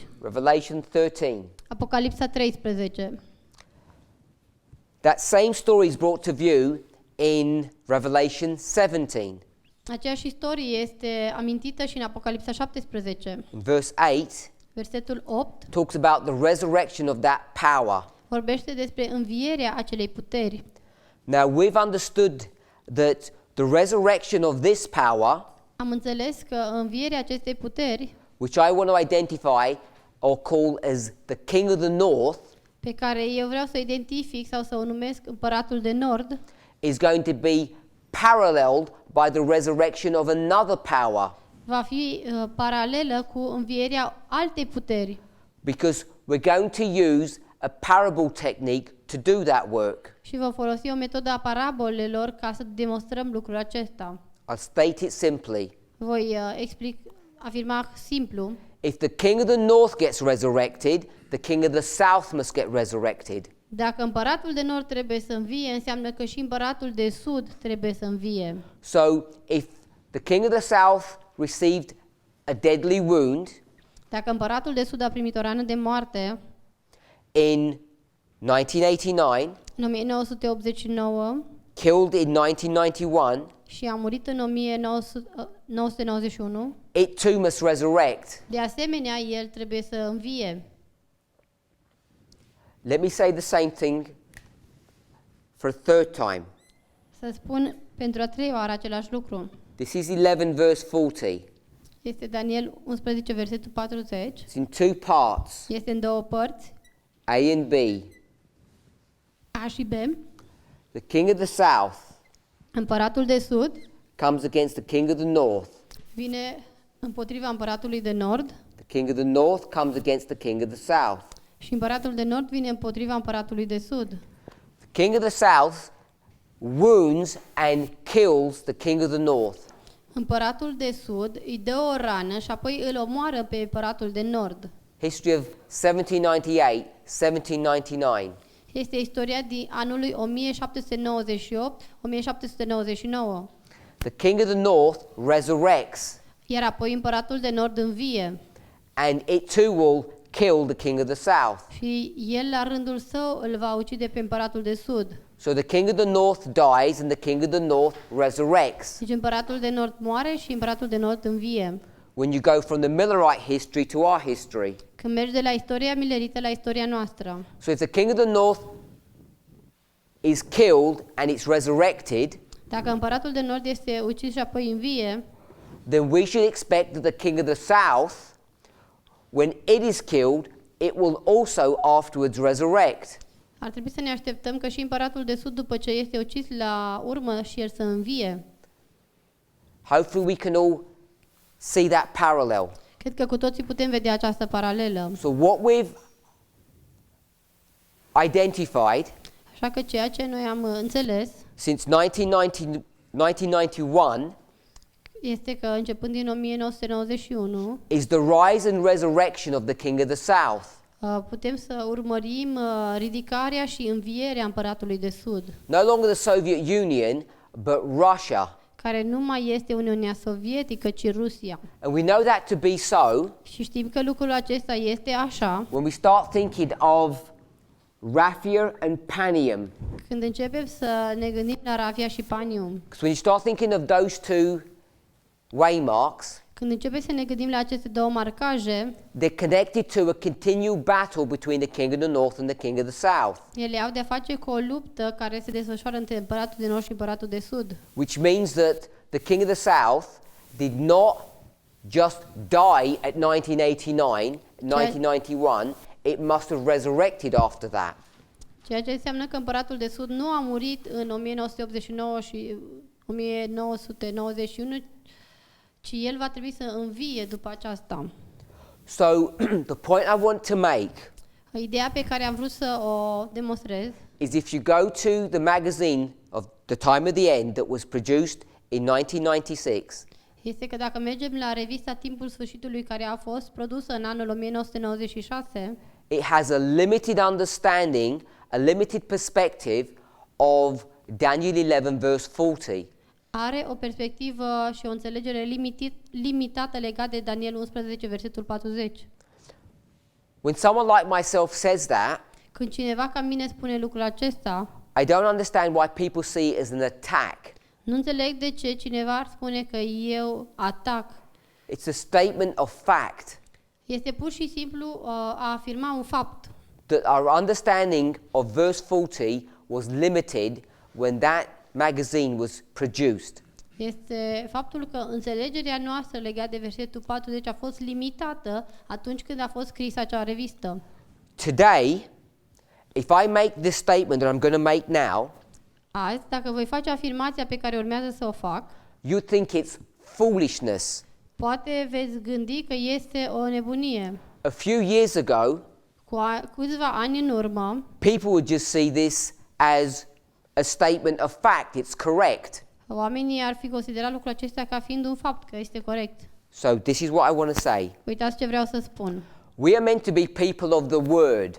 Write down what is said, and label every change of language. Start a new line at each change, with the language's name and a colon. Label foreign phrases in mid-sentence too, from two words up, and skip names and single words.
English: Revelation 13.
Romanian: Apocalipsa 13.
English: That same story is brought to view in Revelation 17.
Romanian: Aceeași istorie este amintită și în Apocalipsa 17.
English: In verse 8,
Romanian: Versetul 8
English: talks about the resurrection of that power.
Romanian: vorbește despre învierea acelei puteri.
English: Now, we've understood that the resurrection of this power,
Romanian: Am înțeles că învierea acestei puteri,
English: which I want to identify or call as the King of the North,
Romanian: pe care eu vreau să o identific sau să o numesc Împăratul de Nord,
English: is going to be paralleled by the resurrection of another power,
Romanian: va fi paralelă cu învierea altei puteri.
English: because we're going to use a parable technique to do that work.
Romanian: Și vom folosi o metodă a parabolelor ca să demonstrăm lucrul acesta.
English: I'll state it simply.
Romanian: Voi afirma simplu.
English: If the King of the North gets resurrected, the King of the South must get resurrected.
Romanian: Dacă Împăratul de Nord trebuie să învie, înseamnă că și Împăratul de Sud trebuie să învie.
English: So if the King of the South received a deadly wound
Romanian: Dacă Împăratul de Sud a primit o rană de moarte
English: in 1989,
Romanian: în 1989
English: killed in 1991,
Romanian: și a murit în 1991,
English: it too must resurrect.
Romanian: de asemenea, el trebuie să învie.
English: Let me say the same thing for a third time.
Romanian: Să spun pentru a treia oară același lucru.
English: This is 11 verse 40.
Romanian: Este Daniel 11, versetul 40.
English: It's in two parts,
Romanian: Este în două părți,
English: A and B.
Romanian: A și B.
English: The King of the South
Romanian: Împăratul de Sud
English: comes against the King of the North.
Romanian: vine împotriva Împăratului de Nord
English: The King of the North comes against the King of the South.
Romanian: și Împăratul de Nord vine împotriva Împăratului de Sud.
English: The King of the South wounds and kills the King of the North.
Romanian: Împăratul de Sud îi dă o rană și apoi îl omoară pe Împăratul de Nord.
English: History of 1798, 1799.
Romanian: Este istoria din anului 1798-1799.
English: The king of the north resurrects,
Romanian: Iar apoi împăratul de nord învie
English: and it too will kill the king of the south.
Romanian: și el la rândul său îl va ucide pe împăratul de sud.
English: So the king of the north dies, and the king of the north resurrects.
Romanian: Deci împăratul de nord moare și împăratul de nord învie.
English: When you go from the Millerite history to our history.
Romanian: Când mergi de la istoria milerită la istoria noastră.
English: So if the king of the north is killed and it's resurrected,
Romanian: Dacă împăratul de nord este ucis și apoi învie,
English: then we should expect that the king of the south, when it is killed, it will also afterwards resurrect.
Romanian: ar trebui să ne așteptăm că și împăratul de sud, după ce este ucis la urmă, și el să învie.
English: Hopefully we can all see that parallel.
Romanian: Cred că cu toții putem vedea această paralelă.
English: So what we've identified
Romanian: Așa că ceea ce noi am înțeles
English: since 1991
Romanian: este că începând din 1991
English: is the rise and resurrection of the king of the south.
Romanian: putem să urmărim ridicarea și învierea împăratului de sud,
English: No longer the Soviet Union, but Russia.
Romanian: care nu mai este Uniunea Sovietică, ci Rusia.
English: And we know that to be so
Romanian: Și știm că lucrul acesta este așa
English: when we start thinking of Raphia and Panium.
Romanian: când începem să ne gândim la Ravia și Panium.
English: Because when you start thinking of those two waymarks,
Romanian: Când începem să ne gândim la aceste două marcaje,
English: they're connected to a continued battle between the king of the north and the king of the south,
Romanian: ele au de-a face cu o luptă care se desfășoară între împăratul de nord și împăratul de sud.
English: which means that the king of the south did not just die at 1991, it must have resurrected after that.
Romanian: Ceea ce înseamnă că împăratul de sud nu a murit în 1989 și 1991, ci el va trebui să învie după aceasta.
English: So the point I want to make
Romanian: Ideea pe care am vrut să o demonstrez
English: is if you go to the magazine of the time of the end that was produced in 1996,
Romanian: este că dacă mergem la revista Timpul Sfârșitului, care a fost produsă în anul 1996,
English: it has a limited understanding, a limited perspective of Daniel 11 verse 40.
Romanian: are o perspectivă și o înțelegere limitată legată de Daniel 11, versetul 40.
English: When someone like myself says that,
Romanian: Când cineva ca mine spune lucrul acesta,
English: I don't understand why people see it as an attack.
Romanian: nu înțeleg de ce cineva ar spune că eu atac.
English: It's a statement of fact
Romanian: Este pur și simplu a afirma un fapt.
English: that our understanding of verse 40 was limited when that magazine was produced.
Romanian: Este faptul că înțelegerea noastră legată de versetul 40 a fost limitată atunci când a fost scrisă acea revistă.
English: Today, if I make this statement that I'm going to make now,
Romanian: Azi, dacă voi face afirmația pe care urmează să o fac,
English: you think it's foolishness.
Romanian: poate veți gândi că este o nebunie.
English: A few years ago,
Romanian: Câțiva ani în urmă,
English: people would just see this as a statement of fact, it's correct.
Romanian: oamenii ar fi considerat lucrul acesta ca fiind un fapt, că este corect.
English: So this is what I want to say.
Romanian: Uitați ce vreau să spun.
English: We are meant to be people of the word,